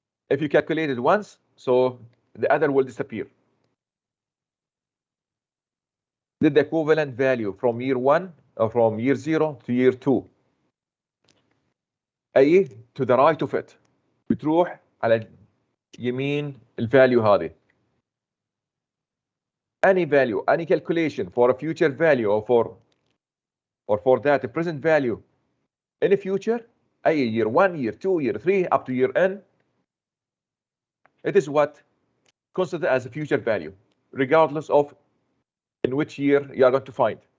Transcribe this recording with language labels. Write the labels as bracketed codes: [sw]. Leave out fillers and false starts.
[en] If you calculate it once, so the other will disappear. Did the equivalent value from year 1 or from year 0 to year 2. أي to the right of it. [ar] بتروح على يمين الفاليو هذه. [en] Any value, any calculation for a future value or for that present value in the future, أي year 1, year 2, year 3, up to year n, it is what considered as a future value, regardless of in which year you are going to find.